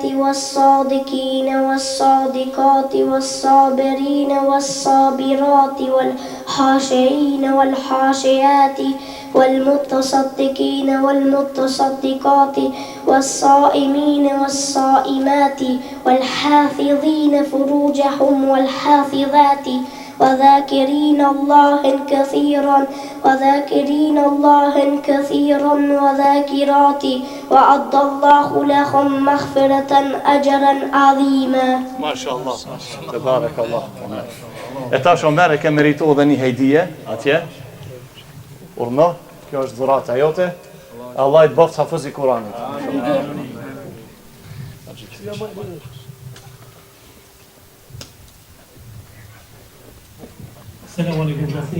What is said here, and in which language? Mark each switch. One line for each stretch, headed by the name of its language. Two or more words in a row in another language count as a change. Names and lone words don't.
Arabic: والصادقين والصادقات والصابرين والصابرات والخاشعين والخاشعات والمتصدقين والمتصدقات والصائمين والصائمات والحافظين فروجهم والحافظات وذاكرين الله كثيرا وذاكرات وعد الله لهم مغفرة أجرا عظيما. ما شاء الله. تبارك الله.
Albanian: E tash Omer e ke merituar dhe një hedije atje. Urno, kjo është dhurata jote. Allah i të bëft hafëz i Kuranit.
Arabic: السلام عليكم
Albanian: rafni.